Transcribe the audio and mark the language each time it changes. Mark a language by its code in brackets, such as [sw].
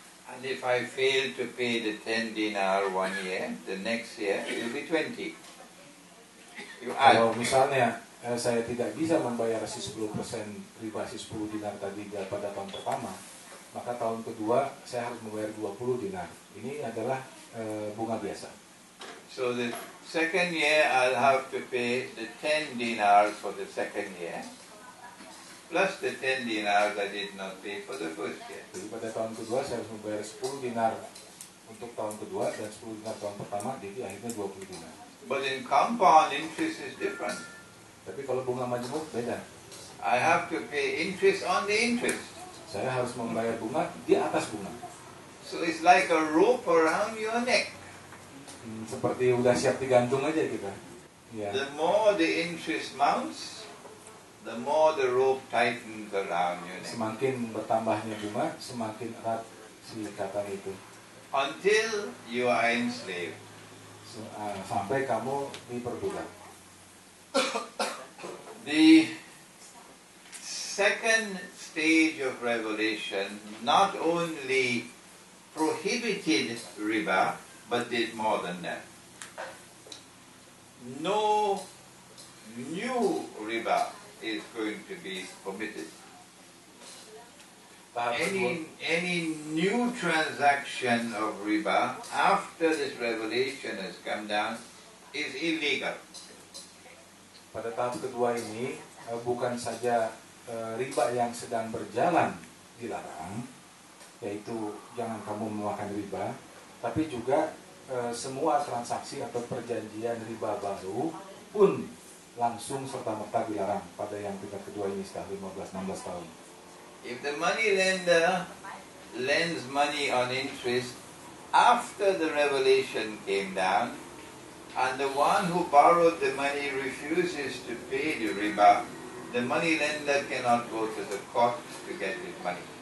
[en] And if I fail to pay the 10 dinar 1 year, the next year it will be 20. You [id] Kalau [en] add. [id] misalnya saya tidak bisa membayar si 10% riba, si 10 dinar tadi pada tahun pertama, maka tahun kedua saya harus membayar 20 dinar. Ini adalah bunga biasa. [en] So the second year I'll have to pay the 10 dinars for the second year, plus the 10 dinars I did not pay for the first year. [id] Jadi pada tahun kedua saya harus membayar 10 dinar untuk tahun kedua dan 10 dinar tahun pertama, jadi akhirnya 20 dinar. [en] But in compound, interest is different. [id] Tapi kalau bunga majmuk beda. [en] I have to pay interest on the interest. [id] Saya harus membayar bunga di atas bunga. [en] So it's like a rope around your neck. [id] Seperti udah siap digantung aja kita. Ya. [en] The more the interest mounts, the more the rope tightens around your neck. [id] Semakin bertambahnya bunga, semakin erat si ikatan itu. [en] Until you are enslaved. [id] Sampai kamu diperbudak. [en] The second stage of revelation not only prohibited riba, but did more than that. No new riba is going to be permitted. Any new transaction of riba after this revelation has come down is illegal. [id] Pada tahap kedua ini bukan saja riba yang sedang berjalan dilarang, yaitu jangan kamu memakan riba, tapi juga semua transaksi atau perjanjian riba baru pun langsung serta-merta dilarang pada yang tingkat kedua ini setelah 15-16 tahun. [en] If the money lender lends money on interest after the revelation came down, and the one who borrowed the money refuses to pay the riba, the money lender cannot go to the court to get his money.